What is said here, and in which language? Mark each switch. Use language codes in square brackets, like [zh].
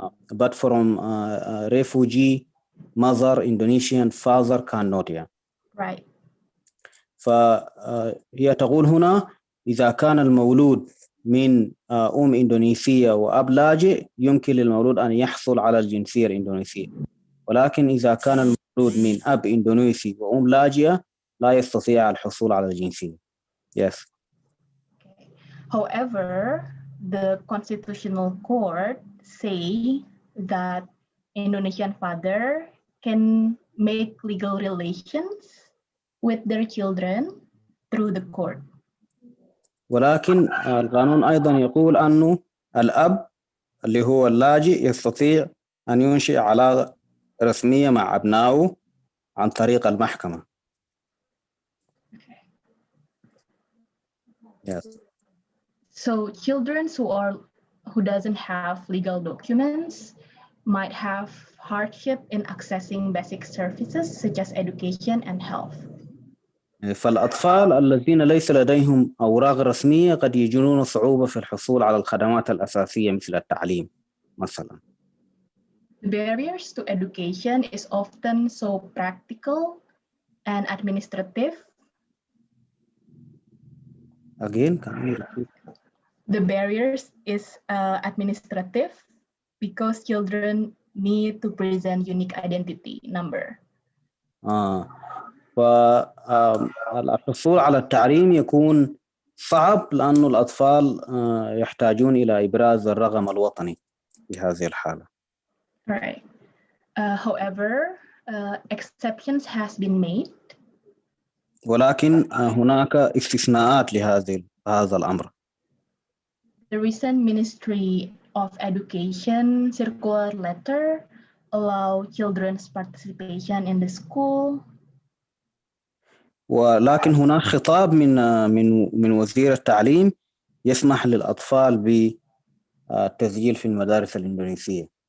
[en] But from refugee mother, Indonesian father cannot. Yeah. Right. [ar] فهي تقول هنا إذا كان المولود من أم إندونيسية وأب لاجئ يمكن للمولود أن يحصل على الجنسية الإندونيسية، ولكن إذا كان المولود من أب إندونيسي وأم لاجئة لا يستطيع الحصول على الجنسية. [en] Yes. Okay. However, the Constitutional Court say that Indonesian father can make legal relations with their children through the court. [ar] ولكن القانون أيضا يقول أنه الأب اللي هو اللاجئ يستطيع أن ينشئ علاقة رسمية مع أبنائه عن طريق المحكمة. [en] Yes. So children who doesn't have legal documents might have hardship in accessing basic services such as education and health. [ar] فالأطفال الذين ليس لديهم أوراق رسمية قد يجدون صعوبة في الحصول على الخدمات الأساسية مثل التعليم مثلا. [en] The barriers to education is often so practical and administrative. Again, can you repeat? The barriers is administrative because children need to present unique identity number. [ar] فالحصول على التعليم يكون صعب لأنه الأطفال يحتاجون إلى إبراز الرقم الوطني في هذه الحالة. [en] Right. However, exceptions has been made. [ar] ولكن هناك استثناءات هذا الأمر. [en] The recent Ministry of Education circular letter allow children's participation in the school. [ar] ولكن هناك خطاب من وزير التعليم يسمح للأطفال بالتسجيل في المدارس الإندونيسية.